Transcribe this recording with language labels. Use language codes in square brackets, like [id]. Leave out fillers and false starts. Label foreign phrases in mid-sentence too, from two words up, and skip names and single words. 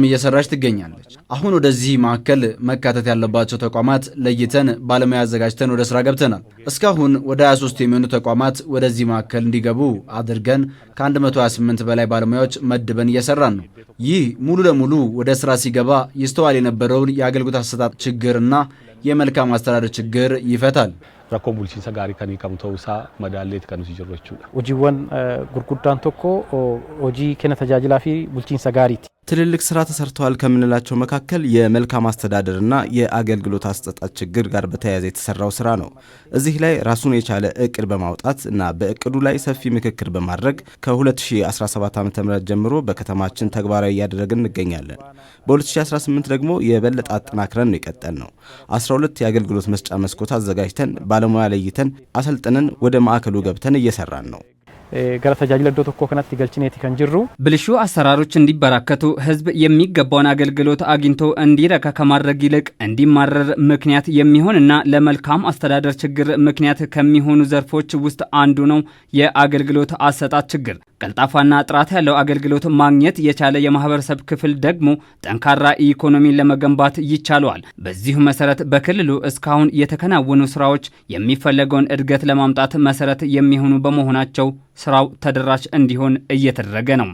[am] እየሰራች ትገኛለች። አሁን ወደዚህ ማዕከል መካተት ያለባቸው ተቋማት ለይተን ባለሙያ አዘጋጅተን ወደ ስራ ገብተናል። እስካሁን ወደ 23 የሚሆኑ ተቋማት ወደዚህ ማዕከል እንዲገቡ አድርገን ከ128 በላይ ባለሙያዎች መድበን እየሰራን ነው። ይህ ሙሉ ለሙሉ ወደ ስራ ሲገባ ይስተዋል የነበረውን የአገልግሎት አሰጣጥ ችግርና የመልካም አስተዳደር ችግር ይፈታል። [om] rakkoo bulchiinsa gaarii kan hiikamu ta'uu isaa madaalleet kan nuti jirru jechuudha. Hojiiwwan gurguddaan tokko hojii kenna tajaajilaa fi bulchiinsa gaariiti. [am] ትልልቅ ስራ ተሰርተዋል ከምንላቸው መካከል የመልካም አስተዳደርና የአገልግሎት አሰጣጥ ችግር ጋር በተያያዘ የተሰራው ስራ ነው። እዚህ ላይ ራሱን የቻለ እቅድ በማውጣት እና በእቅዱ ላይ ሰፊ ምክክር በማድረግ ከ2017 ዓ.ም ጀምሮ በከተማችን ተግባራዊ እያደረግን እንገኛለን። በ2018 ደግሞ የበለጠ አጠናክረን ነው የቀጠልነው። 12 የአገልግሎት መስጫ መስኮት አዘጋጅተን ባለሙያ ለይተን አሰልጥነን ወደ ማዕከሉ ገብተን እየሰራን ነው። [om] gara tajaajila iddoo tokkoo kanatti galchineeti kan jirru [am] ብልሹ አሰራሮች እንዲበራከቱ ህዝብ የሚገባውን አገልግሎት አግኝቶ እንዲረካ ከማድረግ ይልቅ እንዲማረር ምክንያት የሚሆንና ለመልካም አስተዳደር ችግር ምክንያት ከሚሆኑ ዘርፎች ውስጥ አንዱ ነው የአገልግሎት አሰጣጥ ችግር። ቀልጣፋና ጥራት ያለው አገልግሎት ማግኘት የቻለ የማህበረሰብ ክፍል ደግሞ ጠንካራ ኢኮኖሚን ለመገንባት ይቻላል። በዚሁ መሰረት በክልሉ እስካሁን የተከናወኑ ስራዎች የሚፈለገውን እድገት ለማምጣት መሰረት የሚሆኑ በመሆናቸው ስራው ተደራሽ እንዲሆን እየተደረገ ነው።